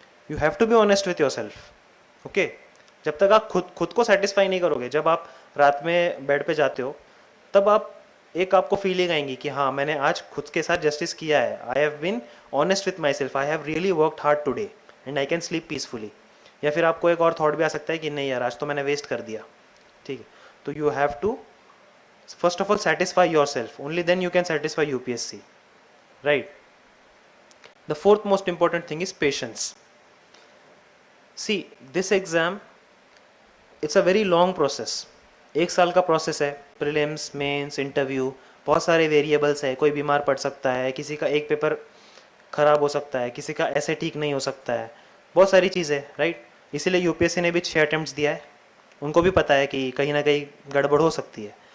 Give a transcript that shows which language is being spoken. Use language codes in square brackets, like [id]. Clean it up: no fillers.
[en] You have to be honest with yourself. [hi] Okay. जब तक आप खुद को सेटिस्फाई नहीं करोगे, जब आप रात में बेड पे जाते हो, तब आप एक आपको फीलिंग आएंगी कि हाँ मैंने आज खुद के साथ जस्टिस किया है. [en] I have been honest with myself. I have really worked hard today and I can sleep peacefully. [hi] या फिर आपको एक और थॉट भी आ सकता है कि नहीं यार आज तो मैंने वेस्ट कर दिया. ठीक है. [en] तो you have to first of all satisfy yourself. Only then you can satisfy UPSC. Right. The fourth most important thing is patience. See, this exam, it's a very long process. [hi] 1 साल का process है. Prelims, mains, interview, बहुत सारे variables है. कोई बीमार पड़ सकता है, किसी का एक पेपर खराब हो सकता है, किसी का ऐसे ठीक नहीं हो सकता है, बहुत सारी चीज़ें. राइट. इसीलिए यूपीएससी ने भी 6 अटेम्प्ट्स दिया है. उनको भी पता है कि कहीं ना कहीं गड़बड़ हो सकती है.